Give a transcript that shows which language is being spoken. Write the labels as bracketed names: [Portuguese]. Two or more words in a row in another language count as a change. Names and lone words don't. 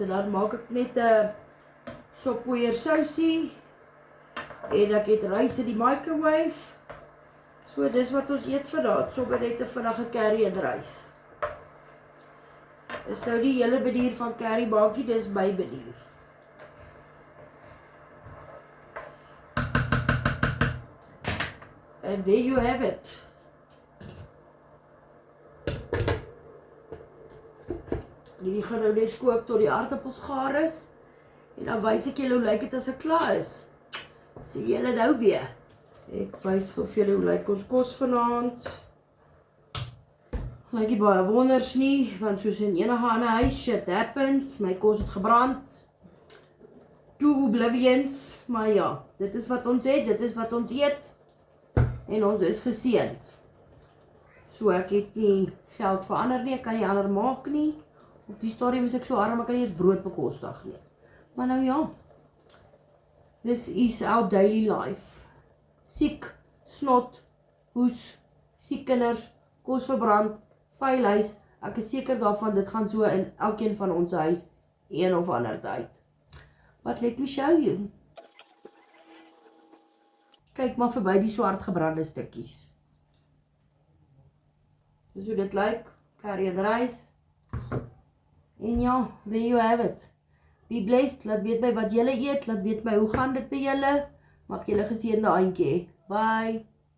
[Afrikaans] En dan maak ek net 'n soppoeier sousie. En ek het rys in die microwave. So dis wat ons eet vandag. Sommer net 'n vinnige curry en rys. Dis nou die hele manier van curry maakie, dis my manier. [English] And there you have it. [Afrikaans] Hierdie gaan nou net kook tot die aardappels gaar is. En dan wys ek julle hoe lyk dit as ek klaar is. Sien julle nou weer. Ek wys vir julle hoe lyk ons kos vanaand. Lyk nie baie wonders nie, want soos in enige ander huis, [English] shit happens. [Afrikaans] My kos het gebrand. [English] Two oblivions. [Afrikaans] Maar ja, dit is wat ons het, dit is wat ons eet. En ons is geseënd. So ek het nie geld verander nie, ek kan nie ander maak nie. Op die stadium is ek so arm, ek kan nie eens brood bekostig nie. Maar nou ja, [English] this is our daily life. [Afrikaans] Siek, snot, hoes, siek kinders, kos verbrand, vuil huis. Ek is seker daarvan, dit gaan so in elkeen van ons huis, een of ander tyd. [English] But let me show you. [Afrikaans] Kyk maar verby die swart gebrande stukkies. Dis hoe dit lyk, curry en rys. En ja, [English] there you have it. Be blessed, [Afrikaans] laat weet my wat julle eet, laat weet my hoe gaan dit by julle. Mag julle geseënde aandjie hê. Bye.